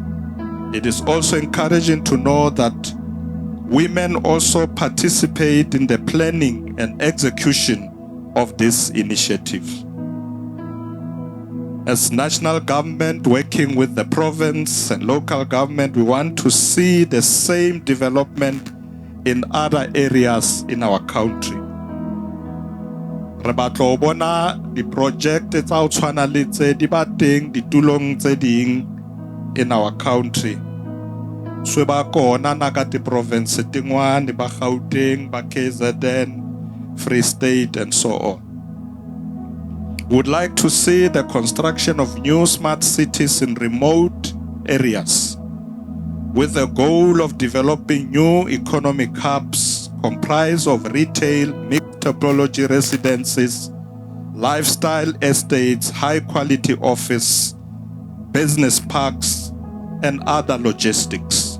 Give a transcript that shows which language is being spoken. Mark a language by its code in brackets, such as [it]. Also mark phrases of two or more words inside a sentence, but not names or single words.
[en] It is also encouraging to know that women also participate in the planning and execution of this initiative. As national government working with the province and local government, we want to see the same development in other areas in our country. [st] Re batla ho bona di-project tsa ho tshwana le tse di ba teng ditulong tse ding [en] in our country. [ts] So ba kona na ka ti-province tingwane ba Gauteng, ba KZN, [en] Free State, and so on. We would like to see the construction of new smart cities in remote areas with the goal of developing new economic hubs comprised of retail, mixed topology residences, lifestyle estates, high-quality office, business parks, and other logistics.